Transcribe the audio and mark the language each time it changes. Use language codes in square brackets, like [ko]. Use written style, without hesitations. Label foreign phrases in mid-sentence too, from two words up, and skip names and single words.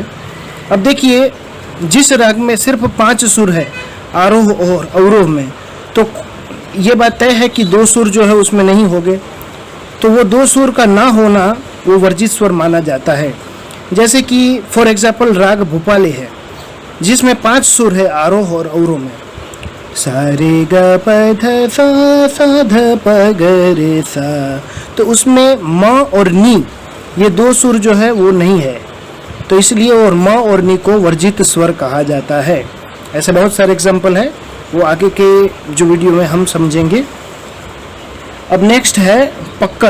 [hi] अब देखिए, जिस राग में सिर्फ 5 सुर है आरोह और अवरोह में, तो ये बात तय है कि 2 सुर जो है उसमें नहीं होंगे, तो वो 2 सुर का ना होना वो वर्जित स्वर माना जाता है। जैसे कि [en] for example [hi] राग भूपाली है जिसमें 5 सुर है आरोह और अवरोह में, सा रे ग प ध सा ध प ग रे सा, तो उसमें म और नी ये 2 सुर जो है वो नहीं है, तो इसलिए और म और नी को वर्जित स्वर कहा जाता है। ऐसे बहुत सारे एग्जाम्पल है, वो आगे के जो वीडियो में हम समझेंगे। अब नेक्स्ट है पकड़।